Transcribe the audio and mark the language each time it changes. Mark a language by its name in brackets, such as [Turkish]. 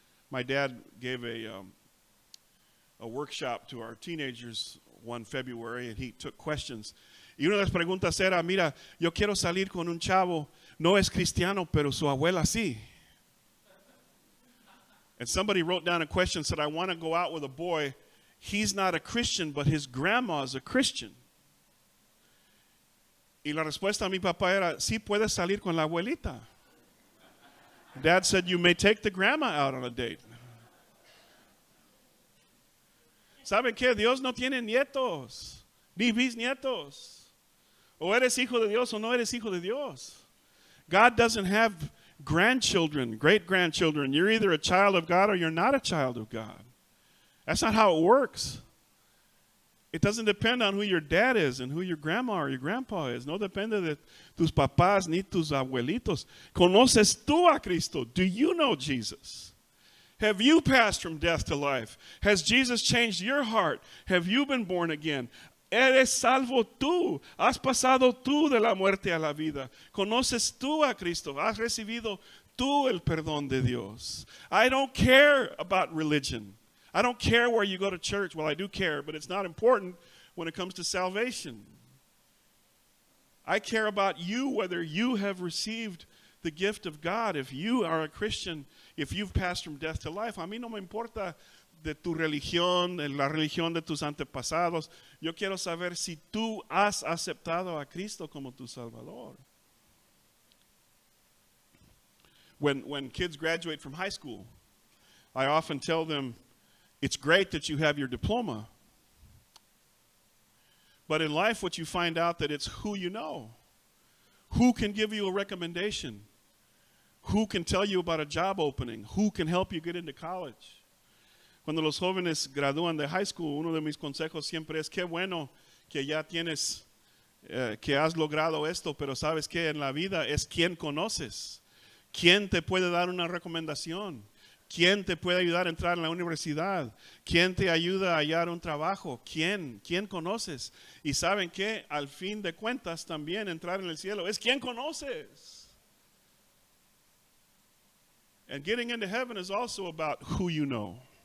[English] My dad gave a workshop to our teenagers one February and he took questions. [Spanish] Y una de las preguntas era, mira, yo quiero salir con un chavo, no es cristiano, pero su abuela sí. [English] And somebody wrote down a question, said, I want to go out with a boy. He's not a Christian, but his grandma is a Christian. [Spanish] Y la respuesta a mi papá era, sí puedes salir con la abuelita. [English] Dad said, you may take the grandma out on a date. [Spanish] ¿Saben qué? Dios no tiene nietos, ni bisnietos. O eres hijo de Dios o no eres hijo de Dios. [English] God doesn't have grandchildren, great-grandchildren. You're either a child of God or you're not a child of God. That's not how it works. It doesn't depend on who your dad is and who your grandma or your grandpa is. [Spanish] No depende de tus papás ni tus abuelitos. ¿Conoces tú a Cristo? [English] Do you know Jesus? Have you passed from death to life? Has Jesus changed your heart? Have you been born again? [Spanish] Eres salvo tú. Has pasado tú de la muerte a la vida. ¿Conoces tú a Cristo? Has recibido tú el perdón de Dios. [English] I don't care about religion. I don't care where you go to church. Well, I do care, but it's not important when it comes to salvation. I care about you, whether you have received the gift of God. If you are a Christian, if you've passed from death to life, [Spanish] a mí no me importa de tu religión, de la religión de tus antepasados. Yo quiero saber si tú has aceptado a Cristo como tu Salvador. [English] When kids graduate from high school, I often tell them, it's great that you have your diploma. But in life, what you find out that it's who you know. Who can give you a recommendation? Who can tell you about a job opening? Who can help you get into college? [Spanish] Cuando los jóvenes gradúan de high school, uno de mis consejos siempre es, qué bueno que ya tienes, que has logrado esto, pero sabes que en la vida es quién conoces. ¿Quién te puede dar una recomendación? ¿Quién te puede ayudar a entrar en la universidad? ¿Quién te ayuda a hallar un trabajo? ¿Quién conoces? Y saben que al fin de cuentas también entrar en el cielo es quién conoces. [English] And getting into heaven is also about who you know.